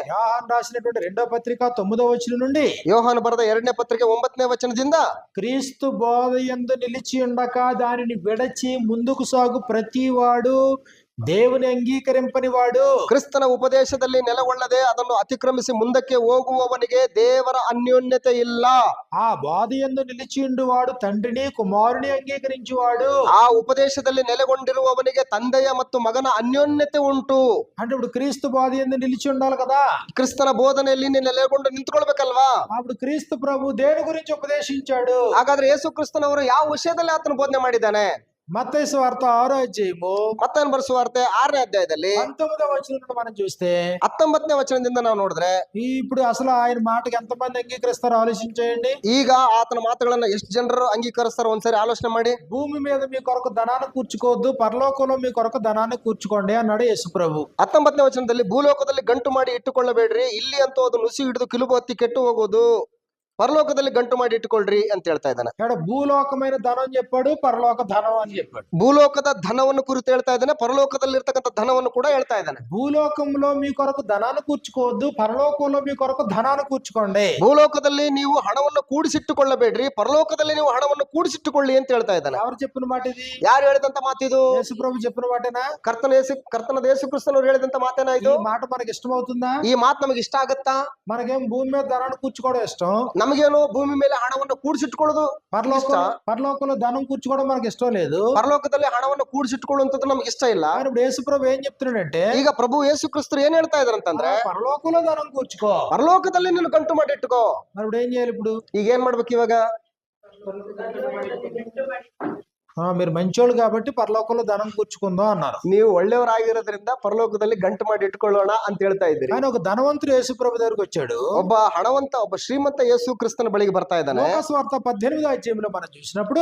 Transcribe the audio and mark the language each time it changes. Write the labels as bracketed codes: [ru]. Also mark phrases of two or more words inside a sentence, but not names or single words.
[te] యోహాను రాసినటువంటి 2వ పత్రిక 9వ వచనం నుండి, [kn] ಯೋಹಾನ್ ಬರೆದ 2ನೇ ಪತ್ರಿಕೆ 9ನೇ ವಚನದಿಂದ, [te] క్రీస్తు బోధ యందు నిలిచి ఉండక దానిని విడచి ముందుకు సాగు ప్రతివాడు దేవుని అంగీకరింపనివాడు. [kn] ಕ್ರಿಸ್ತನ ಉಪದೇಶದಲ್ಲಿ ನೆಲೆಗೊಳ್ಳದೆ ಅದನ್ನು ಅತಿಕ್ರಮಿಸಿ ಮುಂದಕ್ಕೆ ಹೋಗುವವನಿಗೆ ದೇವರ ಅನ್ಯೋನ್ಯತೆ ಇಲ್ಲ. [te] ఆ బోధ యందు నిలిచి ఉండువాడు తండ్రిని కుమారుని అంగీకరించువాడు. [kn] ಆ ಉಪದೇಶದಲ್ಲಿ ನೆಲೆಗೊಂಡಿರುವವನಿಗೆ ತಂದೆಯ ಮತ್ತು ಮಗನ ಅನ್ಯೋನ್ಯತೆ ಉಂಟು. [te] అంటే ఇప్పుడు క్రీస్తు బోధ యందు నిలిచి ఉండాలి కదా. [kn] ಕ್ರಿಸ್ತನ ಬೋಧನೆಯಲ್ಲಿ ನೀನು ನೆಲೆಗೊಂಡು ನಿಂತ್ಕೊಳ್ಬೇಕಲ್ವಾ? [te] అప్పుడు క్రీస్తు ప్రభు దేని గురించి ఉపదేశించాడు? [kn] ಹಾಗಾದ್ರೆ ಯೇಸು ಕ್ರಿಸ್ತನವರು ಯಾವ ವಿಷಯದಲ್ಲಿ ಆತನು ಬೋಧನೆ ಮಾಡಿದ್ದಾನೆ? [te] మత్తయి సువార్త 6వ అధ్యాయము [kn] ಮತ್ತಾಯನ ಬರೆಸುವಾರ್ತೆ 6ನೇ ಅಧ್ಯಾಯದಲ್ಲಿ [te] 19వ వచనం నుండి మనం చూస్తే [kn] 19ನೇ ವಚನದಿಂದ ನಾವು ನೋಡಿದ್ರೆ, [te] ఇప్పుడు అసలు ఆయన మాటకి ఎంతమంది అంగీకరిస్తారో ఆలోచించేయండి. [kn] ಈಗ ಆತನ ಮಾತುಗಳನ್ನ ಎಷ್ಟು ಜನರು ಅಂಗೀಕರಿಸ್ತಾರೋ ಒಂದ್ಸರಿ ಆಲೋಚನೆ ಮಾಡಿ. [te] భూమి మీద మీ కొరకు ధనాన్ని కూర్చుకోవద్దు, పరలోకంలో మీ కొరకు ధనాన్ని కూర్చుకోండి అన్నాడు యేసు ప్రభు. [kn] 19ನೇ ವಚನದಲ್ಲಿ, ಭೂಲೋಕದಲ್ಲಿ ಗಂಟು ಮಾಡಿ ಇಟ್ಟುಕೊಳ್ಳಬೇಡ್ರಿ, ಇಲ್ಲಿ ಅಂತೂ ಅದು ನುಸಿ ಹಿಡಿದು ಕಿಲುಬು ಹತ್ತಿ ಕೆಟ್ಟು ಹೋಗುವುದು. ಪರಲೋಕದಲ್ಲಿ ಗಂಟು ಮಾಡಿ ಇಟ್ಟುಕೊಳ್ರಿ ಅಂತ ಹೇಳ್ತಾ ಇದ್ದಾನೆ. [te] ఇక్కడ భూలోకమైన ధనం అని చెప్పాడు, పరలోక ధనం అని చెప్పాడు. [kn] ಭೂಲೋಕದ ಧನವನ್ನು ಕುರಿತು ಹೇಳ್ತಾ ಇದ್ದಾನೆ, ಪರಲೋಕದಲ್ಲಿ ಇರ್ತಕ್ಕಂಥ ಧನವನ್ನು ಕೂಡ ಹೇಳ್ತಾ ಇದ್ದಾನೆ. [te] భూలోకంలో మీ కొరకు ధనాన్ని కూర్చుకోవద్దు, పరలోకంలో మీ కొరకు ధనాన్ని కూర్చుకోండి. [kn] ಭೂಲೋಕದಲ್ಲಿ ನೀವು ಹಣವನ್ನು ಕೂಡಿಸಿಟ್ಟುಕೊಳ್ಳಬೇಡ್ರಿ, ಪರಲೋಕದಲ್ಲಿ ನೀವು ಹಣವನ್ನು ಕೂಡಿಸಿಟ್ಟುಕೊಳ್ಳಿ ಅಂತ ಹೇಳ್ತಾ ಇದ್ದಾನೆ. [te] ఎవరు చెప్పిన మాట ఇది? [kn] ಯಾರು ಹೇಳಿದಂತ ಮಾತಿದು? [te] యేసు ప్రభు చెప్పిన మాటేనా? [kn] ಕರ್ತನ ಯೇಸು ಕ್ರಿಸ್ತನವರು ಹೇಳಿದಂತ ಮಾತೇನಾ ಇದು? [te] ఈ మాట మనకి ఇష్టం అవుతుందా? [kn] ಈ ಮಾತು ನಮಗೆ ಇಷ್ಟ ಆಗತ್ತಾ? [te] మనకేం భూమి మీద ధనాన్ని కూర్చుకోవడం ఇష్టం. [kn] ನಮಗೇನು ಭೂಮಿ ಮೇಲೆ ಹಣವನ್ನು ಕೂಡಿಸಿಟ್ಕೊಳ್ಳೋದು ಇಷ್ಟ. [te] పరలోకంలో ధనం కూర్చుకోవడం మనకి ఇష్టం లేదు. [kn] ಪರಲೋಕದಲ್ಲಿ ಹಣವನ್ನು ಕೂಡಿಸಿಟ್ಕೊಳ್ಳುವಂತದ್ದು ನಮ್ಗೆ ಇಷ್ಟ ಇಲ್ಲ. [te] ఇప్పుడు యేసు ప్రభు ఏం చెప్తున్నాడంటే, [kn] ಈಗ ಪ್ರಭು ಯೇಸು ಕ್ರಿಸ್ತರು ಏನ್ ಹೇಳ್ತಾ ಇದಾರೆ ಅಂತಂದ್ರೆ, [te] పరలోకంలో ధనం కూర్చుకో, [kn] ಪರಲೋಕದಲ್ಲಿ ನೀನು ಗಂಟು ಮಾಡಿ ಇಟ್ಟುಕೋ. [te] మరి ఇప్పుడు ఏం చేయాలి? ఇప్పుడు [kn] ಈಗ ಏನ್ ಮಾಡ್ಬೇಕು ಇವಾಗ? [te] మీరు మంచోళ్ళు కాబట్టి పరలోకంలో ధనం కూర్చుకుందాం అన్నారు. [kn] ನೀವು ಒಳ್ಳೆಯವರಾಗಿರೋದ್ರಿಂದ ಪರಲೋಕದಲ್ಲಿ ಗಂಟು ಮಾಡಿ ಇಟ್ಕೊಳ್ಳೋಣ ಅಂತ ಹೇಳ್ತಾ ಇದ್ದೀರಿ. [te] ఆయన ఒక ధనవంతుడు యేసు ప్రభు దగ్గరికి వచ్చాడు. [kn] ಒಬ್ಬ ಹಣವಂತ, ಒಬ್ಬ ಶ್ರೀಮಂತ ಯೇಸು ಕ್ರಿಸ್ತನ ಬಳಿಗೆ ಬರ್ತಾ ಇದ್ದಾನೆ. [te] ಲೋಕಸ್ವಾರ್ಥ 18వ అధ్యాయంలో మనం చూసినప్పుడు,